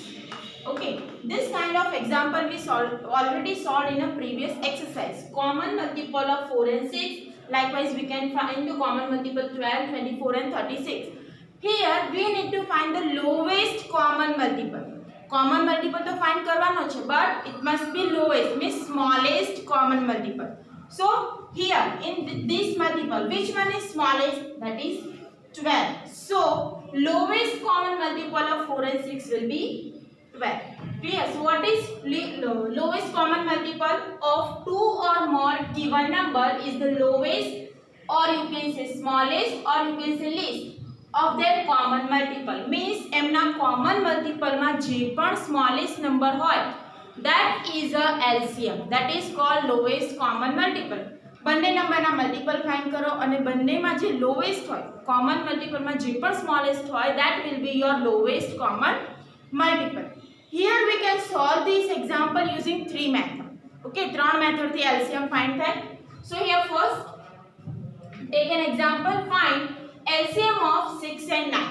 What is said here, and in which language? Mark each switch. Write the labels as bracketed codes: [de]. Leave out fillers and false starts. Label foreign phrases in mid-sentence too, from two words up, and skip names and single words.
[en] Okay, this kind of example we already solved in a previous exercise. Common multiple of 4 and 6. Likewise, we can find the common multiple 12, 24 and 36. Here we need to find the lowest common multiple. Common multiple to find [gu] કરવાનો છે, [en] but it must be lowest, means smallest common multiple. So here in this multiple, which one is smallest? That is 12. So lowest common multiple of 4 and 6 will be 12. Clear? So what is lowest common multiple of two or more given number is the lowest, or you can say smallest, or you can say least of their common multiple. Means એમના common multiple [gu] માં જે પણ [en] smallest number હોય, that is a LCM. That is called lowest common multiple. [gu] બંને નંબરના [en] multiple find [gu] કરો અને બંનેમાં જે લોવેસ્ટ હોય, [en] common multiple [gu] માં જે પણ [en] smallest હોય, that will be your lowest common multiple. Here we can solve this example using 3 methods. [gu] Okay, 3 method થી LCM find થાય. [en] So here first take an example, find LCM of 6 and 9.